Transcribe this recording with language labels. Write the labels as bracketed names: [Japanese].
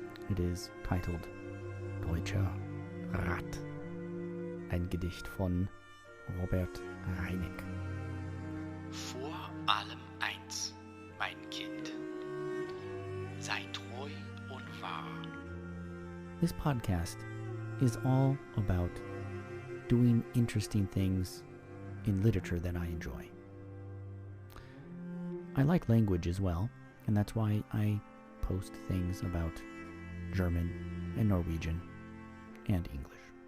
[English] It is titled Deutscher Rat. [German] Ein Gedicht von Robert Reinick. Vor allem eins, mein Kind. Sei treu und wahr. [English] This podcast is all about doing interesting things in literature that I enjoy. I like language as well, and that's why I post things about German and Norwegian and English.